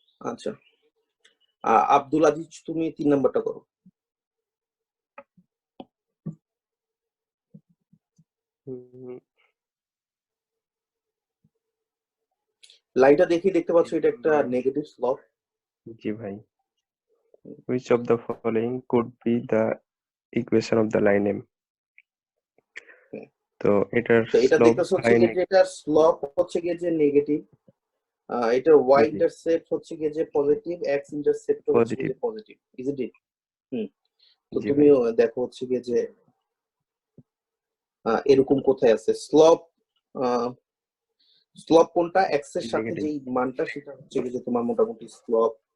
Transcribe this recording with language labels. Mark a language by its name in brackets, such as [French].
[Bangla] আচ্ছা, আব্দুল আজিজ, তুমি 3 নাম্বারটা করো। লাইনটা দেখে দেখতে পাচ্ছ এটা একটা নেগেটিভ স্লপ। জি ভাই, [English] which of the following could be the equation of the line M? [Bangla] তো এটার তো এটা [English] slope [Bangla] দেখতেছ হচ্ছে যে এটার স্লপ হচ্ছে গিয়ে যে নেগেটিভ, এটার ওয়াই ইন্টারসেপ্ট হচ্ছে গিয়ে যে পজিটিভ, এক্স ইন্টারসেপ্ট হচ্ছে গিয়ে যে পজিটিভ, [English] Is it? [Bangla] তো তুমিও দেখো হচ্ছে গিয়ে যে এরকম কোথায় আছে স্লপ, স্লপ কোনটা এক্স এর সাথে যেই মানটা সেটা হচ্ছে গিয়ে যে তোমার মোটামুটি স্লপ।